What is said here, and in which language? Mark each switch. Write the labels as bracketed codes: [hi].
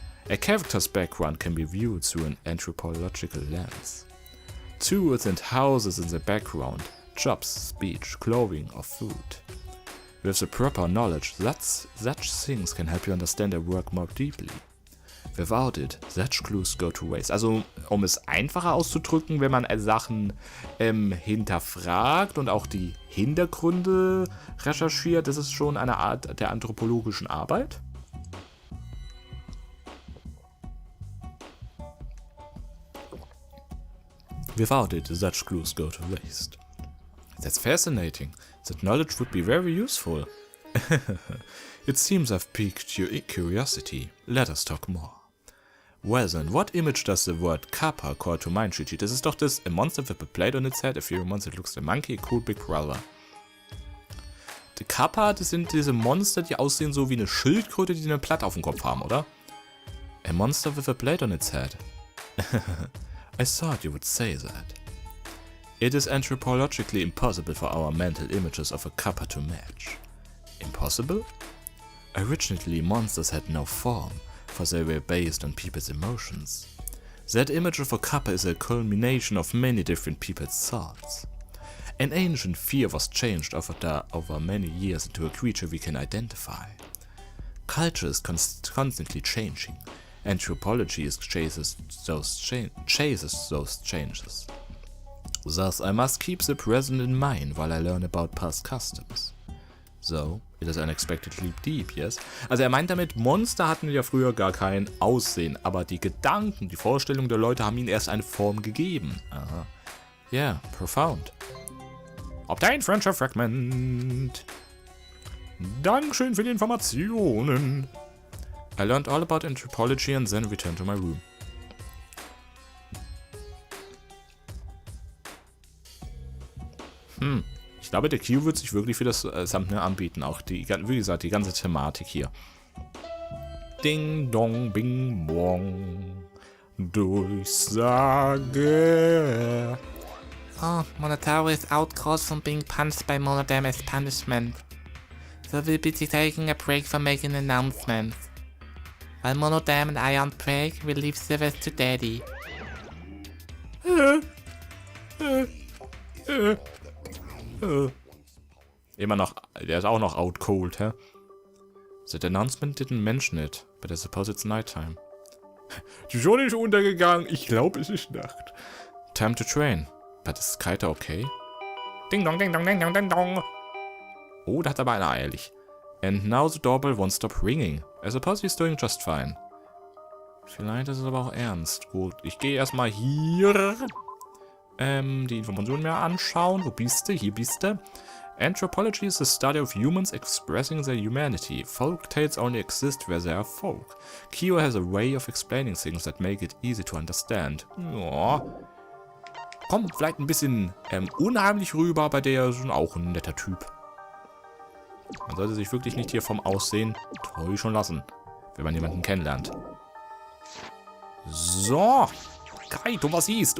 [en] A character's background can be viewed through an anthropological lens. Tools and houses in the background, jobs, speech, clothing or food. With the proper knowledge, such things can help you understand their work more deeply. Without it, such clues go to waste. [de] Also, um es einfacher auszudrücken, wenn man Sachen hinterfragt und auch die Hintergründe recherchiert, das ist schon eine Art der anthropologischen Arbeit. [en] Without it, such clues go to waste. That's fascinating. That knowledge would be very useful. It seems I've piqued your curiosity. Let us talk more. Well then, what image does the word kappa call to mind, Shichi? [de] Das ist doch das [en] a monster with a plate on its head, a fiery monster that looks like a monkey, a cool big brother. [de] Die Kappa, das sind diese Monster, die aussehen so wie eine Schildkröte, die eine Platte auf dem Kopf haben, oder? [en] A monster with a plate on its head. I thought you would say that. It is anthropologically impossible for our mental images of a kappa to match. Impossible? Originally, monsters had no form, for they were based on people's emotions. That image of a kappa is a culmination of many different people's thoughts. An ancient fear was changed over many years into a creature we can identify. Culture is constantly changing. Anthropology chases those changes. Thus, I must keep the present in mind while I learn about past customs. So, it is unexpectedly deep, yes? [de] Also er meint damit, Monster hatten ja früher gar kein Aussehen, aber die Gedanken, die Vorstellungen der Leute haben ihnen erst eine Form gegeben. Aha. [en] Yeah, profound. Obtain Friendship Fragment. [de] Dankeschön für die Informationen. [en] I learned all about anthropology and then returned to my room. [de] Ich glaube, der Q wird sich wirklich für das Thumbnail anbieten. Auch die, wie gesagt, die ganze Thematik hier. Ding dong, bing bong. Durchsage. [en] Oh, Monotaro is outcrossed from being punched by Monodam as punishment. So we'll be taking a break from making announcements. While Monodam and I on break, we'll leave service to Daddy. [de] Immer noch, der ist auch noch out cold, hä? [en] That announcement didn't mention it, but I suppose it's nighttime. [de] Die Sonne ist untergegangen, ich glaube es ist Nacht. [en] Time to train. But is Kaito okay? Ding dong, ding dong, ding dong, ding dong. [de] Oh, da hat aber einer eilig. [en] And now the doorbell won't stop ringing. I suppose he's doing just fine. [de] Vielleicht ist es aber auch ernst. Gut, ich gehe erstmal hier die Informationen mir anschauen. Wo bist du? Hier bist du. [en] Anthropology is the study of humans expressing their humanity. Folk tales only exist where there are folk. Kyo has a way of explaining things that make it easy to understand. [de] Ja. Kommt vielleicht ein bisschen unheimlich rüber, aber der ist auch ein netter Typ. Man sollte sich wirklich nicht hier vom Aussehen täuschen lassen, wenn man jemanden kennenlernt. So. Kaito, was ist?